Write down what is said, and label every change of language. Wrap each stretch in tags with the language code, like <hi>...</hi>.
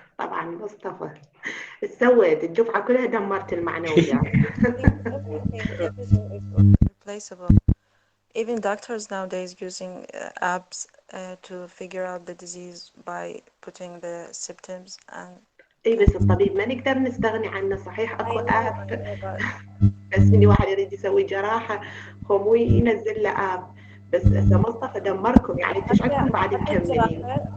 <ar>طبعا مصطفى سويت الدفعة كلها دمرت المعنويات.</ar> <en>Everything is replaceable. Even doctors nowadays using apps to figure out the disease by putting the symptoms and.</en> <ar>اي بس الطبيب ما نقدر نستغني عنه، صحيح اكو اب بس من واحد يريد يسوي جراحة هو مو ينزل له اب، بس هسه مصطفى دمركم، يعني انتم عندكم بعد مكملين.</ar>